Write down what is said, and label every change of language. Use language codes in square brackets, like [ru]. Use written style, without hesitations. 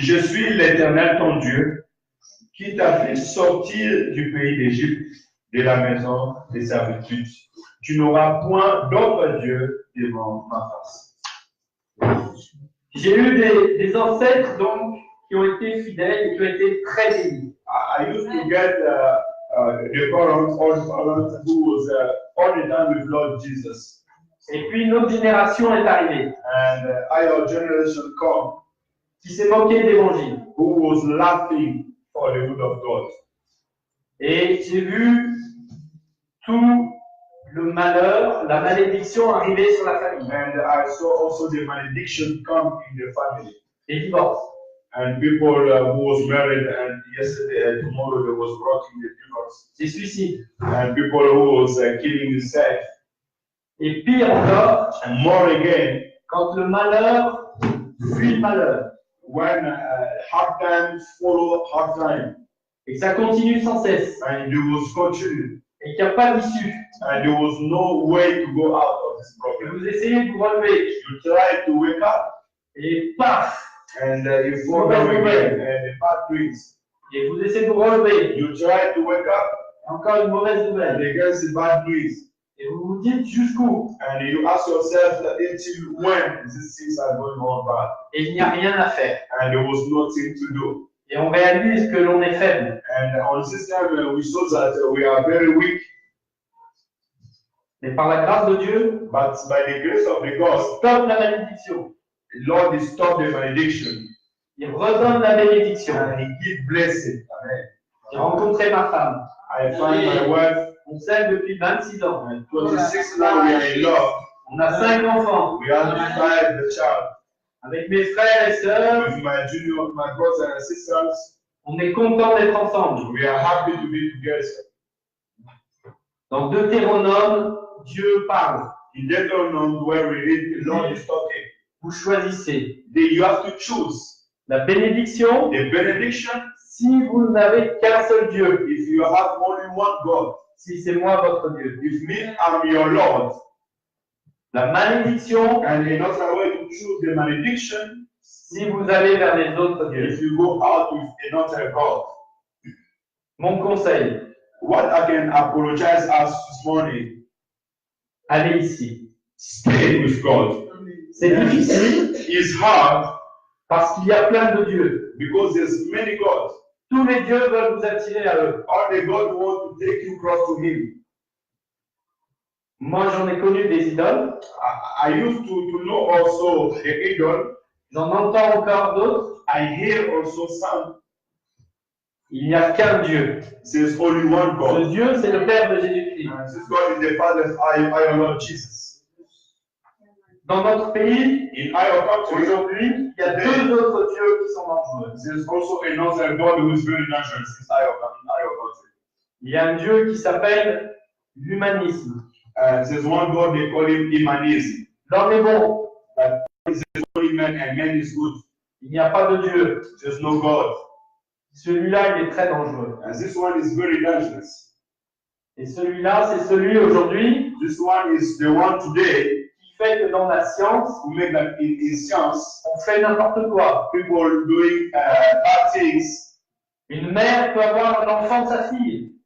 [fr] Je suis l'Éternel ton Dieu, qui t'a fait sortir du pays d'Égypte, de la maison des servitudes. Tu n'auras point d'autre Dieu devant ma face. J'ai eu des ancêtres donc qui ont été fidèles et qui ont été très bénis. [en] I used to get the parents who was all the time with Lord Jesus. [fr] Et puis une autre génération est arrivée [en] And our generation come [fr] qui s'est moquée de l'évangile. [en] who was laughing for the word of God. [fr] Et j'ai vu tout le malheur, la malédiction arriver sur la famille. [en] And I saw also the malediction come in the family. [fr] Les divorces. [en] And people who was married and yesterday and tomorrow they was brought in the divorce. [fr] Les suicides. [en] And people who was killing themselves. [fr] Et pire encore, [en] And more again, [fr] quand le malheur suit le malheur. [en] when hard times follow hard time. [fr] Et que ça continue sans cesse. [en] And it was continued. [fr] Et qu'il n'y a pas d'issue. [en] And there was no way to go out of this [fr] Et [en] problem. [fr] vous essayez de vous relever. [en] You try to wake up. [fr] Et paf! [en] And you fall down again. And the bad dreams. [fr] Et vous essayez de vous relever. [en] You try to wake up. [fr] Et encore une mauvaise [en] And [fr] nouvelle. [en] again the bad dreams. [fr] Et vous vous dites jusqu'où? [en] And you ask yourself that until when these things are going on bad. [fr] Et il n'y a rien à faire. [en] And there was nothing to do. [fr] Et on réalise que l'on est faible. [en] And on system, we saw that we are very weak, [fr] Mais par la grâce de Dieu, [en] but by the grace of the God, [fr] stop la malédiction. [en] the Lord is stop the malediction [fr] Il redonne la bénédiction. [en] and He give blessing. Amen. [fr] J'ai rencontré ma femme. [en] I find my wife, [fr] On s'aime depuis 26 ans. [en] 26 now we are in love. [fr] On a 5 enfants. [en] We have five the child. [fr] Avec mes frères et sœurs, [en] With my brothers and sisters, [fr] on est content d'être ensemble. [en] we are happy to be together. [fr] Dans Deutéronome, Dieu parle. [en] In Deuteronomy, where we read, the Lord is talking. [fr] Vous choisissez [en] You have to choose [fr] la bénédiction [en] the benediction. [fr] si vous n'avez qu'un seul Dieu. [en] If you have only one God, [fr] Si c'est moi votre Dieu. [en] if me I'm your Lord, [fr] La malédiction [en] and another way to choose the malediction, [fr] si vous allez vers les autres dieux. [en] if you go out with another God. [fr] Mon conseil, [en] What I can apologize as this morning, [fr] allez ici. [en] stay with God. [fr] C'est difficile [en] It's hard [fr] parce qu'il y a plein de dieux. [en] because there's many gods. [fr] Tous les dieux veulent vous attirer à eux. [en] All the God want to take you close to Him. [fr] Moi, j'en ai connu des idoles. [en] I used to know also the idol. [fr] J'en entends encore d'autres. [en] I hear also some. [fr] Il n'y a qu'un Dieu. [en] There's only one [fr] Ce [en] God. [fr] Dieu, c'est le Père de Jésus-Christ. [en] And this God is the Father of our Lord Jesus. [fr] Dans notre pays, [en] In our country, [fr] aujourd'hui, il y a deux autres dieux qui sont dangereux. [en] there's also another God who is very dangerous in our country. [fr] Il y a un Dieu qui s'appelle l'humanisme. [en] There's one God, they call him Imanism. [fr] L'homme est bon. [en] Only man and man is good. [fr] Il n'y a pas de Dieu. [en] There's no God. [fr] Celui-là, il est très dangereux. [en] And this one is very dangerous. [fr] Et celui-là, c'est celui aujourd'hui [en] This one is the one today [fr] qui fait que dans la science, [en] who make that in science, [fr] on fait n'importe quoi. [en] people doing bad things. [fr] Une mère peut avoir un enfant de sa fille.